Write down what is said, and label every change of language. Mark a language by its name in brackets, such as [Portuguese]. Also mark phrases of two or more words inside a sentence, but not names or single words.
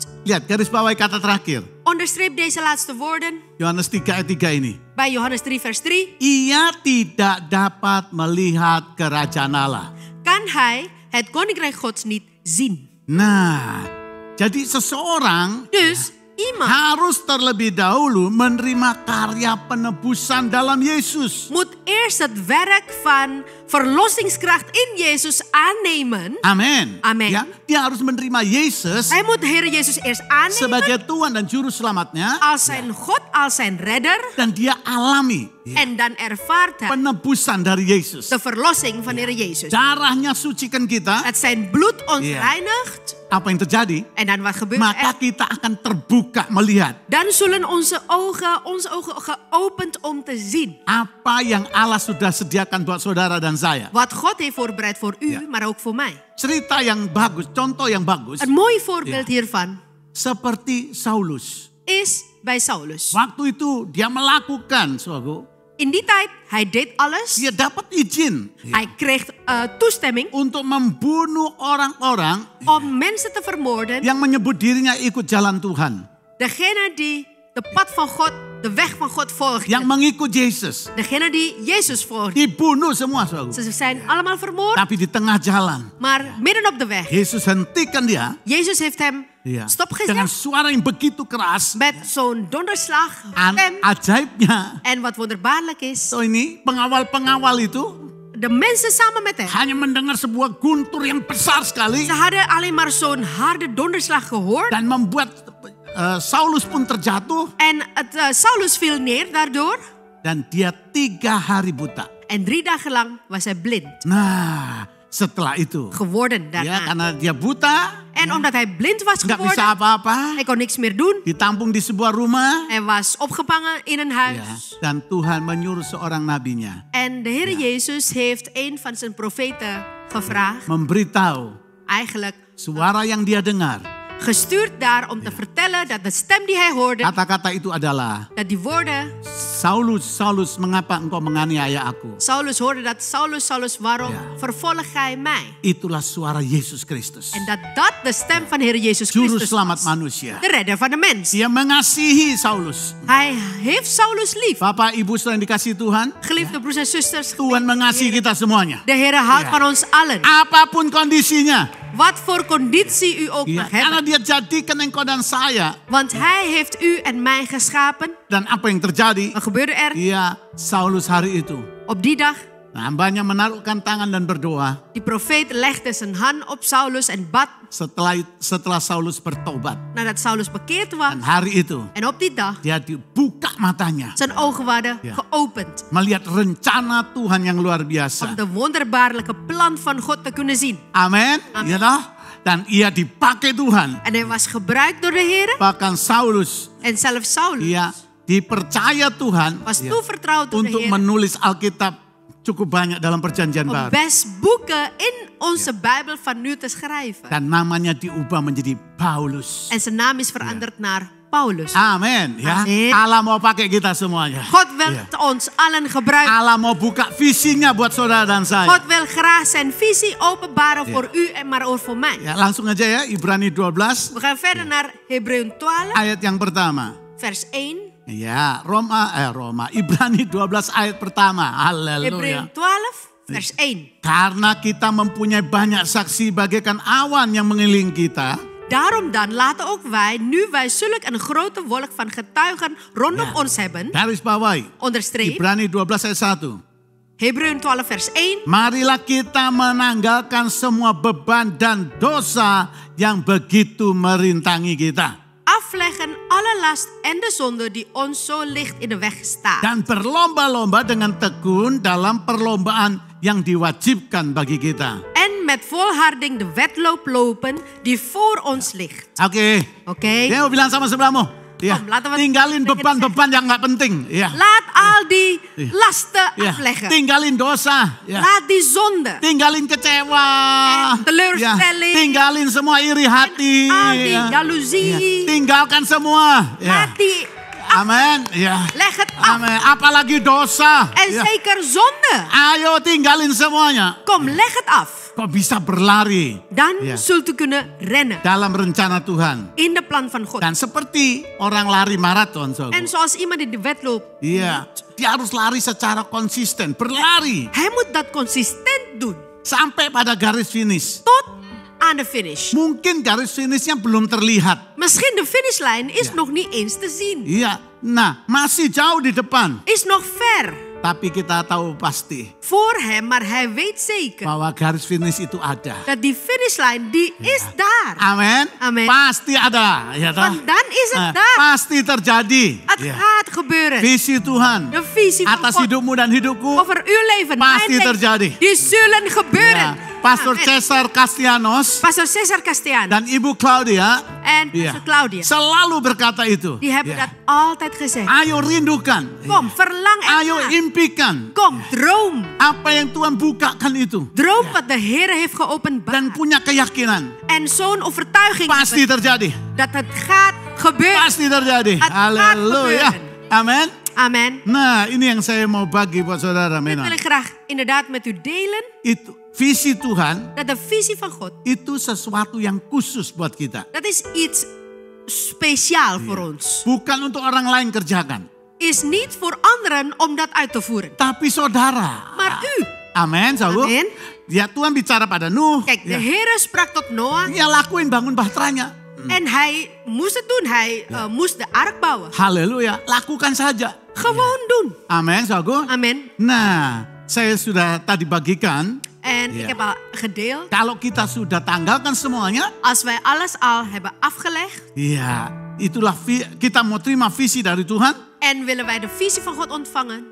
[Indonesian] lihat garis bawahi kata terakhir. [Dutch] Onderstreep deze laatste woorden [Indonesian] Yohanes 3 ayat 3 ini. [Dutch] bij Johannes 3 vers 3. [Indonesian] Ia tidak dapat melihat kerajaan Allah. [Dutch] Kan hij het koninkrijk Gods niet zien. [Indonesian] Nah, jadi seseorang [Dutch] Dus iemand [Indonesian] harus terlebih dahulu menerima karya penebusan dalam Yesus. [Dutch] moet eerst het werk van verlossingskracht in Jezus aannemen. [Indonesian] Amin. [Dutch] Amin. [Indonesian] Ya, dia harus menerima Yesus [Dutch] Hij moet de Heer Jezus eerst aannemen [Indonesian] sebagai Tuhan dan Juru Selamatnya. [Dutch] als zijn God, als zijn redder. [Indonesian] Dan dia alami [Dutch] En dan ervaart hij [Indonesian] penebusan dari Yesus. [Dutch] de verlossing van de Heer Jezus. [Indonesian] Darahnya sucikan kita. [Dutch] Het zijn bloed ons Ja. reinigt. [Indonesian] Apa yang terjadi? [Dutch] En dan wat gebeurt [Indonesian] Maka [Dutch] er? [Indonesian] kita akan terbuka melihat [Dutch] Dan zullen onze ogen geopend om te zien. [Indonesian] apa yang Allah sudah sediakan buat saudara dan saya. [Dutch] Wat God heeft voorbereid voor u, Ja. maar ook voor mij. [Indonesian] Cerita yang bagus, contoh yang bagus. [Dutch] Een mooi voorbeeld hiervan [Indonesian] Seperti Saulus. [Dutch] is bij Saulus. [Indonesian] Waktu itu dia melakukan, saudaraku, [Dutch] In die tijd, hij deed alles. [Indonesian] dia dapat izin [Dutch] Hij kreeg toestemming [Indonesian] untuk membunuh orang-orang [Dutch] om mensen te vermoorden [Indonesian] yang menyebut dirinya ikut jalan Tuhan. [Dutch] Degene die de pad van God, de weg van God volgde. [Indonesian] Yang mengikut Yesus. [Dutch] Degene die Jezus volgde. [Indonesian] Dibunuh semua, saudara. [Dutch] Ze zijn allemaal vermoord, [Indonesian] Tapi di tengah jalan, [Dutch] maar midden op de weg. [Indonesian] Yesus hentikan dia. [Dutch] Jezus heeft hem [Indonesian] Dengan [Dutch] stopgezet [Indonesian] suara yang begitu keras. [Dutch] met zo'n donderslag stem. [Indonesian] Ajaibnya. [Dutch] En wat wonderbaarlijk is, [Indonesian] So ini pengawal-pengawal itu [Dutch] de mensen samen met hem. [Indonesian] hanya mendengar sebuah guntur yang besar sekali. [Dutch] Ze hadden alleen maar zo'n harde donderslag gehoord. [Indonesian] Dan membuat Saulus pun terjatuh. [Dutch] En Saulus viel neer daardoor. [Indonesian] Dan dia 3 hari buta. [Dutch] En 3 dagen lang was hij blind [Indonesian] Nah, setelah itu. [Dutch] geworden [Indonesian] Ya, [Dutch] daarna. [Indonesian] karena dia buta. [Dutch] En omdat hij blind was [Indonesian] Nggak bisa [Dutch] geworden, [Indonesian] apa-apa. [Dutch] hij kon niks meer doen. [Indonesian] Ditampung di sebuah rumah. [Dutch] Hij was opgevangen in een [Indonesian] Ya, [Dutch] huis. [Indonesian] dan Tuhan menyuruh seorang nabinya. [Dutch] En de Heer Jezus heeft een van zijn profeten gevraagd, [Indonesian] Memberitahu [Dutch] eigenlijk [Indonesian] suara yang dia dengar. [Dutch] gestuurd daar om te vertellen dat de stem die hij hoorde, [Indonesian] Kata-kata itu adalah, [Dutch] dat die woorden, [Indonesian] Saulus, Saulus, mengapa engkau menganiaya aku? [Dutch] Saulus hoorde dat, Saulus, Saulus, waarom Ja. vervolg gij mij? [Indonesian] Itulah suara Yesus Kristus. [Dutch] En dat de stem van de Heer Jezus [Indonesian] Juru [Dutch] Christus [Indonesian] selamat [Dutch] was, [Indonesian] manusia. [Dutch] de redder van de mens. [Indonesian] Dia mengasihi Saulus. [Dutch] Hij heeft Saulus lief. [Indonesian] Bapak, Ibu, saudara yang dikasihi Tuhan. [Dutch] Geliefde broers en zusters, [Indonesian] Tuhan mengasihi kita semuanya. [Dutch] de Heer houdt Ja. van ons allen. [Indonesian] Apapun kondisinya. [Dutch] Wat voor conditie u ook [Indonesian] Ya, [Dutch] mag [Indonesian] karena [Dutch] hebben. [Indonesian] dia jadikan engkau dan saya. [Dutch] Want hij heeft u en mij geschapen. [Indonesian] Dan apa yang terjadi? [Dutch] Wat gebeurde er [Indonesian] Iya, Saulus hari itu. [Dutch] op die dag? [Indonesian] Hambanya menaruhkan tangan dan berdoa. [Dutch] Die profeet legde zijn hand op Saulus en bad [Indonesian] Setelah Saulus bertobat. [Dutch] nadat Saulus bekeerd was. [Indonesian] Dan hari itu [Dutch] En op die dag, [Indonesian] dia dibuka matanya. [Dutch] zijn ogen waren Ja. geopend. [Indonesian] Melihat rencana Tuhan yang luar biasa. [Dutch] Om de wonderbaarlijke plan van God te kunnen zien. [Indonesian] Amin. [Dutch] Amin. [Indonesian] Ya toh? Dan ia dipakai Tuhan. [Dutch] En hij was gebruikt door de Heer. [Indonesian] Bahkan Saulus, [Dutch] En zelfs Saulus [Indonesian] ia dipercaya Tuhan [Dutch] was [Indonesian] ya, [Dutch] toevertrouwd door de [Indonesian] untuk [Dutch] Heer. [Indonesian] menulis Alkitab cukup banyak dalam perjanjian [Dutch] Om [Indonesian] baru. [Dutch] best boeken in onze Bijbel van nu te schrijven. [Indonesian] Dan namanya diubah menjadi Paulus. [Dutch] En zijn naam is veranderd naar Paulus. [Indonesian] Amin. Ya. [Dutch] Amin. [Indonesian] Allah mau pakai kita semuanya. [Dutch] God wil Ja. ons allen gebruiken. [Indonesian] Allah mau buka visinya buat saudara dan saya. [Dutch] God wil graag zijn visie openbaren Ja. voor u en maar ook voor mij. [Indonesian] Ya, langsung aja ya, Ibrani 12 [Dutch] We gaan verder naar Hebreeën 12, [Indonesian] ayat yang pertama. [Dutch] vers 1. [Indonesian] Ya, Ibrani 12 ayat pertama. Haleluya. [Dutch] Hebreeën 12, vers 1. [Indonesian] Karena kita mempunyai banyak saksi bagaikan awan yang mengelilingi kita. [Dutch] Daarom dan laten ook wij, nu wij zulk een grote wolk van getuigen rondom Ja. ons hebben, [Indonesian] Garis bawahi. [Dutch] onderstreep, [Indonesian] Ibrani 12 ayat 1. [Dutch] Hebreeën 12 vers 1. [Indonesian] Marilah kita menanggalkan semua beban dan dosa yang begitu merintangi kita. [Dutch] Afleggen alle last en de zonde die ons zo licht in de weg staat. [Indonesian] Dan berlomba-lomba dengan tekun dalam perlombaan yang diwajibkan bagi kita. [Dutch] En met volharding de wedloop lopen die voor ons ligt. [Indonesian] Oke. [Dutch] Oké? [Indonesian] Dia mau bilang sama sebelahmu. Ya, [Dutch] Kom, laten we [Indonesian] tinggalin [Dutch] tegen [Indonesian] beban-beban yang nggak penting. Ya. [Dutch] Laat al die Ja. lasten [Indonesian] Ya. [Dutch] afleggen. [Indonesian] Tinggalin dosa. Ya. [Dutch] Laat die zonde. [Indonesian] Tinggalin kecewa. [Dutch] En teleurstelling. [Indonesian] Ya. Tinggalin semua iri hati. [Dutch] Al die [Indonesian] Ya. [Dutch] jaloezie. [Indonesian] Ya. Tinggalkan semua. Ya. [Dutch] Laat die [Indonesian] Amin. Ya. [Dutch] leg het af. [Indonesian] Amin. Apalagi dosa. [Dutch] En [Indonesian] Ya. [Dutch] zeker zonde. [Indonesian] Ayo tinggalin semuanya. [Dutch] Kom, leg het af. [Indonesian] Kok bisa berlari [Dutch] Dan Ja. zult u kunnen rennen [Indonesian] dalam rencana Tuhan. [Dutch] in de plan van God. [Indonesian] Dan seperti orang lari maraton. [Dutch] En zoals iemand die de wedloop, [Indonesian] Iya, dia harus lari secara konsisten, berlari [Dutch] hij moet dat consistent doen. [Indonesian] sampai pada garis finish. [Dutch] Tot aan de finish. [Indonesian] Mungkin garis finishnya belum terlihat. [Dutch] Misschien de finishlijn is Ja. nog niet eens te zien. [Indonesian] Iya, nah masih jauh di depan. [Dutch] Is nog ver [Indonesian] Tapi kita tahu pasti [Dutch] voor hem, maar hij weet zeker [Indonesian] bahwa garis finish itu ada. [Dutch] dat die finishlijn, die is daar. [Indonesian] Amin. [Dutch] Amin. [Indonesian] Pasti ada. Ya toh? [Dutch] Want dan is het [Indonesian] Nah, [Dutch] daar. [Indonesian] pasti terjadi. [Dutch] Het [Indonesian] Ya. [Dutch] gaat gebeuren. [Indonesian] Visi Tuhan [Dutch] De visie van [Indonesian] atas [Dutch] God [Indonesian] hidupmu dan hidupku. [Dutch] over uw leven, [Indonesian] Pasti [Dutch] mijn leven, [Indonesian] terjadi. [Dutch] die zullen gebeuren. [Indonesian] Ya. Pastor [Dutch] Amen. [Indonesian] Cesar Castellanos [Dutch] Pastor Cesar Castellano [Indonesian] dan Ibu Claudia [Dutch] en [Indonesian] Iya. [Dutch] Pastor Claudia, [Indonesian] selalu berkata itu. [Dutch] die hebben [Indonesian] Ya. [Dutch] dat altijd gezegd. [Indonesian] Ayo rindukan. [Dutch] Kom, verlang [Indonesian] Ayo [Dutch] ernaar. [Indonesian] impikan. [Dutch] Kom, droom. [Indonesian] Apa yang Tuhan bukakan itu. [Dutch] Droom wat de Heer heeft geopenbaard. [Indonesian] Dan punya keyakinan. [Dutch] En zo'n overtuiging [Indonesian] Pasti [Dutch] hebben [Indonesian] terjadi. [Dutch] dat het gaat gebeuren. [Indonesian] Pasti terjadi. [Dutch] Het gaat [Indonesian] Haleluya. [Dutch] gebeuren. [Indonesian] Amin. [Dutch] Amen. [Indonesian] Nah, ini yang saya mau bagi buat saudara. [Dutch] Dit wil Mena. ik graag inderdaad met u delen. [Indonesian] Itu visi Tuhan [Dutch] Dat de visie van God, [Indonesian] itu sesuatu yang khusus buat kita. [Dutch] dat is iets speciaal voor ons. [Indonesian] Bukan untuk orang lain kerjakan. [Dutch] Is niet voor anderen om dat uit te voeren. [Indonesian] Tapi saudara. [Dutch] Maar u. [Indonesian] Amin, saudara. [Dutch] Amin. [Indonesian] Ya Tuhan bicara pada Nuh. [Dutch] Kijk, de [Indonesian] Ya, [Dutch] Heer sprak tot Noah. [Indonesian] ya lakuin bangun bahteranya. [Dutch] En hij moest het doen. Hij moest de ark bouwen. [Indonesian] Haleluya, lakukan saja. [Dutch] Gewoon doen. [Indonesian] Amin, saudara. [Dutch] Amen. [Indonesian] Nah, saya sudah tadi bagikan. [Dutch] En Ja. ik heb al gedeeld. [Indonesian] Kalau kita sudah tanggalkan semuanya. [Dutch] Als wij alles al hebben afgelegd. [Indonesian] Ya, itulah kita mau terima visi dari Tuhan. [Dutch] En willen wij de visie van God ontvangen.